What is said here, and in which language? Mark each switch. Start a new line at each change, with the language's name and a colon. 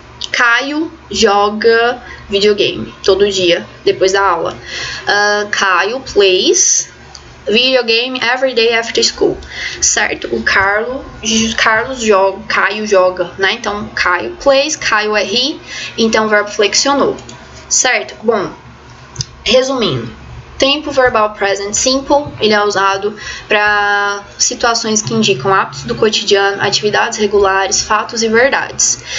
Portuguese: Caio joga videogame todo dia, depois da aula.
English: Caio plays videogame every day after school, certo?
Portuguese: O Carlos joga, Caio joga, né? Então, Caio plays, Caio é he, então o verbo flexionou, certo? Bom, resumindo, tempo verbal present simple, ele é usado para situações que indicam hábitos do cotidiano, atividades regulares, fatos e verdades.